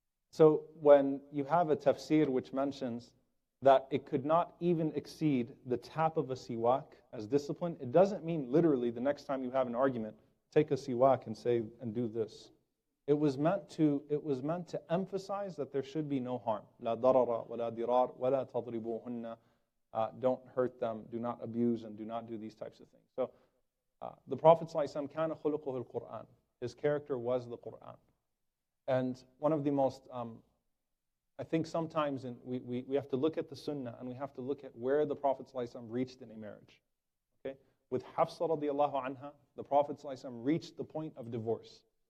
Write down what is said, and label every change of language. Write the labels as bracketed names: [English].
[English] So when you have a tafsir which mentions that it could not even exceed the tap of a siwak as discipline, it doesn't mean literally the next time you have an argument, take a siwak and say, and do this. It was meant to emphasize that there should be no harm. [Arabic] لا ضرر ولا ضرار ولا تضربوهن. [English] Don't hurt them, do not abuse, and do not do these types of things. So the Prophet ﷺ [Arabic] كان خلقه القرآن. [English] His character was the Quran. And one of the most, I think sometimes we have to look at the Sunnah and we have to look at where the Prophet ﷺ reached in a marriage. Okay? With Hafsa radiallahu anha, the Prophet ﷺ reached the point of divorce.